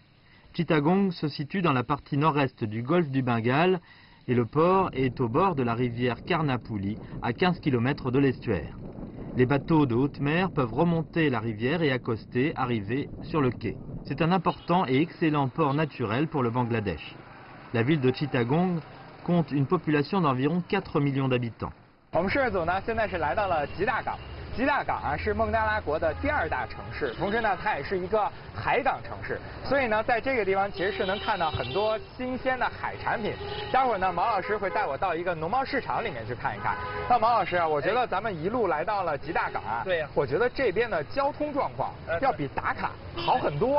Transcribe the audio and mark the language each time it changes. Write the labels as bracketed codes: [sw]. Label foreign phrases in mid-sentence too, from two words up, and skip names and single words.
[fr] Chittagong se situe dans la partie nord-est du golfe du Bengale et le port est au bord de la rivière Karnapuli, à 15 km de l'estuaire. Les bateaux de haute mer peuvent remonter la rivière et accoster, arriver sur le quai. C'est un important et excellent port naturel pour le Bangladesh. La ville de Chittagong compte une population d'environ 4 millions d'habitants. [zh] 吉大港啊是孟加拉国的第2大城市，同时呢，它也是一个海港城市，所以呢，在这个地方其实是能看到很多新鲜的海产品。待会儿呢，毛老师会带我到一个农贸市场里面去看一看。那毛老师啊，我觉得咱们一路来到了吉大港啊，对，我觉得这边的交通状况要比打卡好很多。